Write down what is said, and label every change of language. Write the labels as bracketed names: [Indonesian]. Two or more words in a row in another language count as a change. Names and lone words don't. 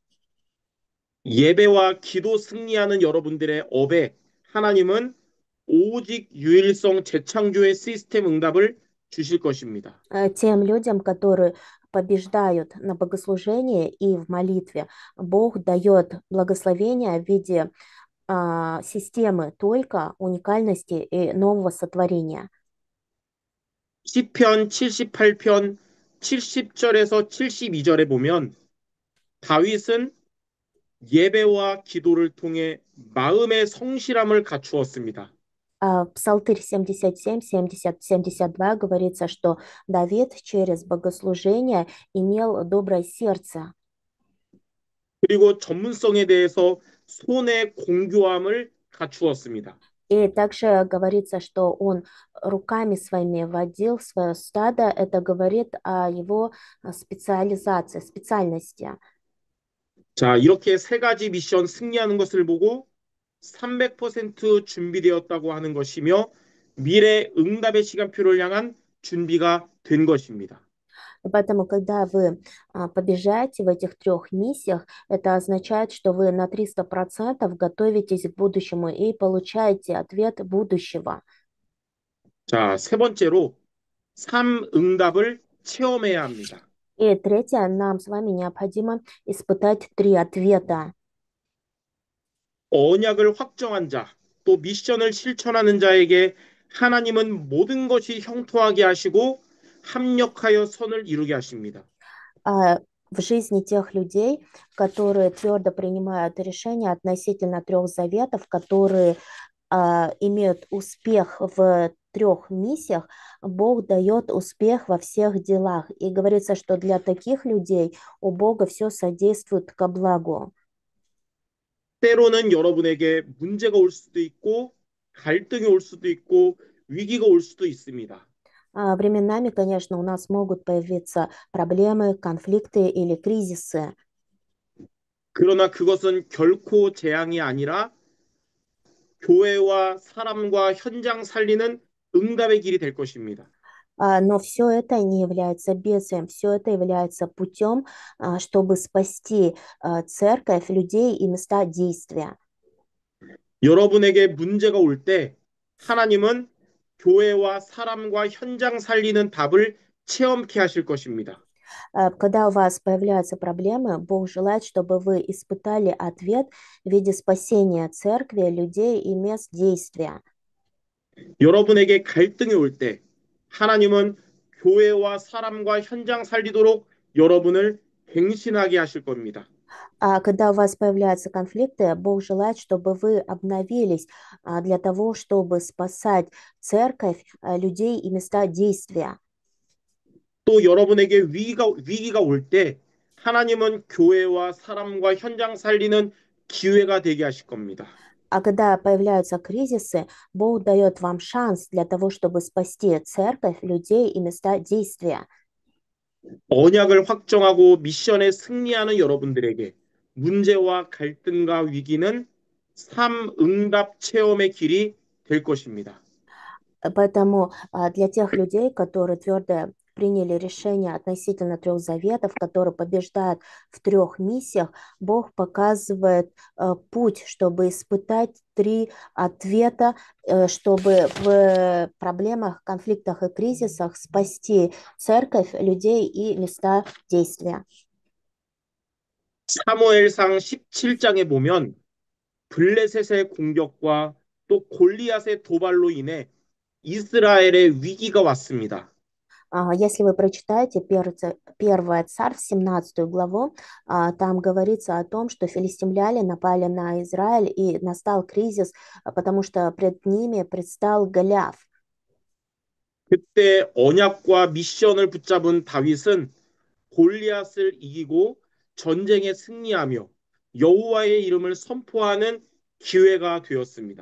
[Korean] 예배와 기도 승리하는 여러분들의 업에 하나님은 오직 유일성 재창조의 시스템 응답을 주실 것입니다. [Russian] Тем людям, которые побеждают на богослужении и в молитве, Бог дает благословение в виде системы только уникальности и нового сотворения. [Korean] 시편 78편 70절에서 72절에 보면 다윗은 예배와 기도를 통해 마음의 성실함을 갖추었습니다. [Russian] Псалтырь 77, 70, 72 говорится, что Давид через богослужение имел доброе сердце. [Korean] 그리고 전문성에 대해서 손의 공교함을 갖추었습니다. [Russian] И также говорится, что он руками своими водил свое стадо. Это говорит о его специализации, специальности. [Korean] 자, 이렇게 세 가지 미션 승리하는 것을 보고 300% 준비되었다고 하는 것이며 미래 응답의 시간표를 향한 준비가 된 것입니다. [Russian] И поэтому, когда вы побежаете в этих трех миссиях, это означает, что вы на 300% готовитесь к будущему и получаете ответ будущего. [Korean] 자, 세 번째로 삶 응답을 체험해야 합니다. [Russian] И третье, нам с вами необходимо испытать три ответа. [Korean] 언약을 확정한 자, 또 미션을 실천하는 자에게 하나님은 모든 것이 형통하게 하시고 합력하여 선을 이루게 하십니다. [Russian] В жизни тех людей, которые твердо принимают решения относительно трех заветов, которые имеют успех в трех миссиях, Бог дает успех во всех делах. И говорится, что для таких людей у Бога все содействует ко благу. [Korean] 때로는 여러분에게 문제가 올 수도 있고 갈등이 올 수도 있고 위기가 올 수도 있습니다. [Russian] Временами, конечно, у нас могут появиться проблемы, конфликты или кризисы. [Korean] 그러나 그것은 결코 재앙이 아니라 교회와 사람과 현장 살리는 응답의 길이 될 것입니다. [Russian] Но все это не является бедствием, все это является путем, чтобы спасти церковь, людей и места действия. [Korean] 여러분에게 문제가 올 때 하나님은 교회와 사람과 현장 살리는 답을 체험케 하실 것입니다. [Russian] Когда у вас появляются проблемы, Бог желает, чтобы вы испытали ответ в виде спасения церкви, людей и мест действия. [Korean] 여러분에게 갈등이 올 때 하나님은 교회와 사람과 현장 살리도록 여러분을 갱신하게 하실 겁니다. [Russian] Когда у вас появляются конфликты, Бог желает, чтобы вы обновились для того, чтобы спасать церковь, людей и места действия. [Korean] 또 여러분에게 위기가 올 때 하나님은 교회와 사람과 현장 살리는 기회가 되게 하실 겁니다. [Russian] Когда появляются кризисы, Бог дает вам шанс для того, чтобы спасти церковь, людей и места действия. [Korean] 언약을 확정하고 미션에 승리하는 여러분들에게 문제와 갈등과 위기는 삶 응답 체험의 길이 될 것입니다. [Russian] Поэтому для тех людей, которые твердо приняли решение относительно трех заветов, которые побеждают в трех миссиях, Бог показывает путь, чтобы испытать три ответа, чтобы в проблемах, конфликтах и кризисах спасти церковь, людей и места действия. [Korean] 사무엘상 17장에 보면 블레셋의 공격과 또 골리앗의 도발로 인해 이스라엘의 위기가 왔습니다. [Russian] Если вы прочитаете первое Царств, 17 главу, там говорится о том, что филистимляне напали на Израиль, и настал кризис, потому что пред ними предстал Голиаф. [Korean] 그때 언약과 미션을 붙잡은 다윗은 골리앗을 이기고 전쟁에 승리하며 여호와의 이름을 선포하는 기회가 되었습니다.